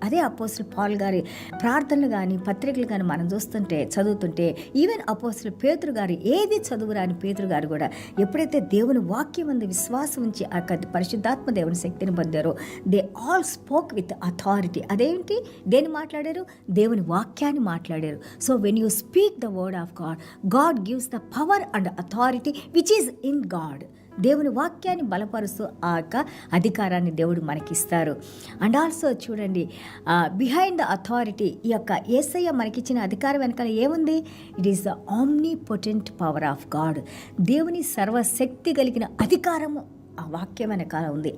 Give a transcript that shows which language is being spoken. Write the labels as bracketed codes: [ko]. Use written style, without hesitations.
[te] అదే అపోస్తలు పౌలు గారి ప్రార్థనలు కానీ పత్రికలు కానీ మనం చదువుతుంటే ఈవెన్ అపోస్తలు పేతురు గారు ఏది చదువురాని పేతురు గారు కూడా ఎప్పుడైతే దేవుని వాక్యం అందు విశ్వాసం ఉంచి ఆ పరిశుద్ధాత్మ దేవుని శక్తిని పొందారో [en] They all spoke with authority. [te] అదేంటి, దేని మాట్లాడారు? దేవుని వాక్యాన్ని మాట్లాడారు. [en] So when you speak the word of God, God gives the power and authority which is in God. [te] దేవుని వాక్యాన్ని బలపరుస్తూ ఆ యొక్క అధికారాన్ని దేవుడు మనకిస్తారు. అండ్ ఆల్సో చూడండి, [en] behind the authority, [te] ఈ యొక్క యేసయ్య మనకిచ్చిన అధికారం వెనకాల ఏముంది? [en] It is the omnipotent power of God. [te] దేవుని సర్వశక్తి కలిగిన అధికారము ఆ వాక్యం వెనకాల ఉంది.